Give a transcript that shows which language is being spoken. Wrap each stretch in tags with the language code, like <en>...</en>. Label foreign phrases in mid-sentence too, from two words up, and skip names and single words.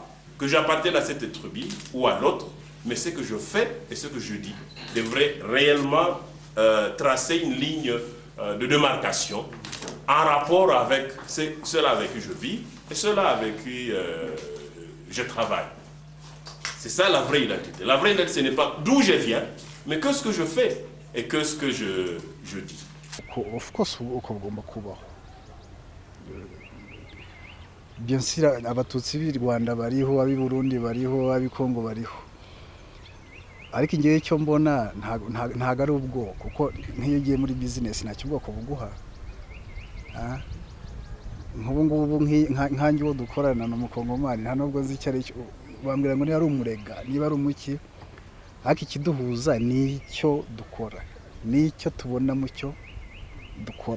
<fr>Que j'appartienne à cette tribu ou à l'autre, mais ce que je fais et ce que je dis devrait réellement tracer une ligne de démarcation en rapport avec ceux-là avec qui je vis et ceux-là avec qui je travaille. C'est ça la vraie identité. La vraie identité, ce n'est pas d'où je viens, mais que ce que je fais et que ce que je dis.</fr> <en>Of course,</en> <fr>bien sûr,</fr> <rw>abatutsi b'i Rwanda bariho, ab'i Burundi bariho, ab'i Kongo bariho. Ariko ngiye icyo mbona ntago ari ubwoko kuko nk'iyo ugiye muri business nta cyubwoko buguha. Nk'ubu ngubu nkanjye wo dukorana na mukongomani nta nubwo nzi icyo ari cyo bambwira ngo ni ari umurega niba ari umuki ariko ikiduhuza ni icyo dukora ni icyo tubona mu cyo dukora.</rw>